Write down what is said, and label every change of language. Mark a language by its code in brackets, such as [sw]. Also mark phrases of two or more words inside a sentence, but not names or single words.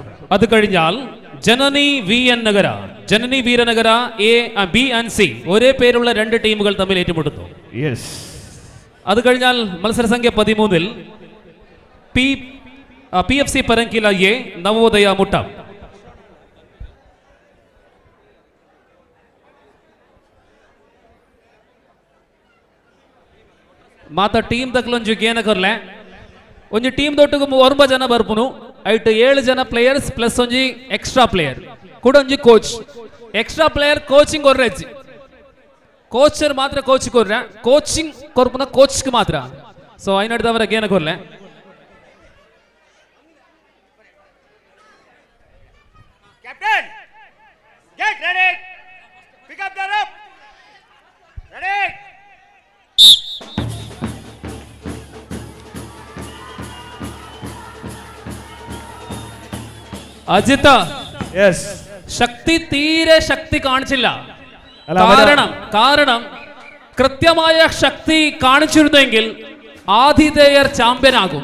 [ml] അത് കഴിഞ്ഞാൽ ജനനി വി എൻ നഗര, ജനനി വീരനഗര [en] A B and C [ml] ഒരേ പേരുള്ള രണ്ട് ടീമുകൾ തമ്മിൽ ഏറ്റുമുട്ടുന്നു. അത് കഴിഞ്ഞാൽ മത്സരസംഖ്യ 13 PFC പരങ്കില എ നവോദയ മുട്ടം. [tcy] ಮಾತ ಟೀಮ್ ತಕ್ಲೊಂಜು ಗೇನಕರ್ಲೆ ಒಂಜಿ ಟೀಮ್ ದೊಟ್ಟುಗು 9 ಜನ ಬರ್ಪುನು ಐಟ್ 7 ಜನ [en] players plus [tcy] ಒಂಜಿ [en] extra player [tcy] ಕೂಡ ಒಂಜಿ ಕೋಚ್. [en] extra player coaching [tcy] ಕೊರ್ರೆಜ್ಜಿ, ಕೋಚರ್ ಮಾತ್ರ ಕೋಚ್ ಕೊರ್ರೆ, ಕೋಚಿಂಗ್ ಕೊರ್ಪುನ ಕೋಚ್ಗೆ ಮಾತ್ರ. ಸೊ ಐನಡ್ದವರ ಗೇನಕರ್ಲೆ [en] Captain, get ready. Pick up the rope. Ready. [ml] അജിത്ത്, ശക്തി തീരെ ശക്തി കാണിച്ചില്ല. കാരണം കൃത്യമായ ശക്തി കാണിച്ചിരുന്നെങ്കിൽ ആതിഥേയർ ചാമ്പ്യൻ ആകും.